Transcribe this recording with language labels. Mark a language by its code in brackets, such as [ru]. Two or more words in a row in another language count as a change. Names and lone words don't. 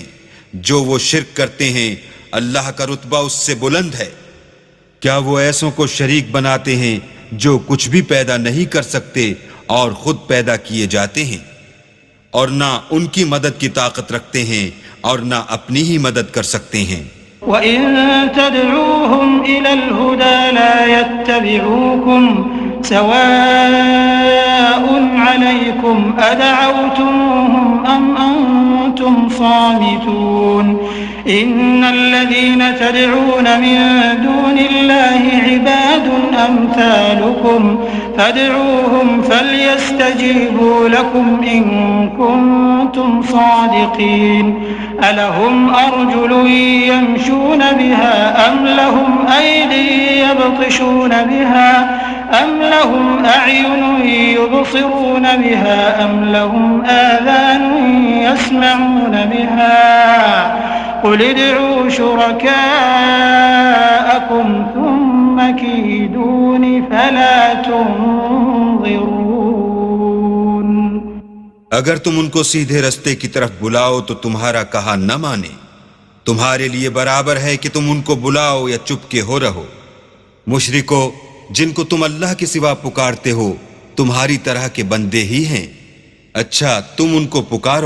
[hi] जो वो शिर्क करते हैं अल्लाह का रुतबा उससे बुलंद है। क्या वो ऐसों को शरीक बनाते हैं जो कुछ भी पैदा नहीं कर सकते और खुद पैदा किए जाते हैं, और ना उनकी मदद की ताकत रखते हैं और ना अपनी ही मदद कर सकते हैं। [ar] وإن تدعوهم إلى الهدى لا يتبعوكم سواء عليكم أدعوتموهم أم أنتم صامتون إن الذين تدعون من دون الله عباد أمثالكم فادعوهم فليستجيبوا لكم إن كنتم صادقين ألهم أرجل يمشون بها أم لهم أيد يبطشون بها أم لهم أعين يبصرون بها أم لهم آذان يسمعون بها قل ادعوا شركاءكم ثم كيدون فلا تنظرون. [hi] अगर तुम उनको सीधे रास्ते की तरफ बुलाओ तो तुम्हारा कहा न माने। तुम्हारे लिए बराबर है कि तुम उनको बुलाओ या चुपके हो रहो। मुशरिको, जिनको तुम अल्लाह के सिवा पुकारते हो तुम्हारी तरह के बंदे ही हैं। अच्छा, तुम उनको पुकारो।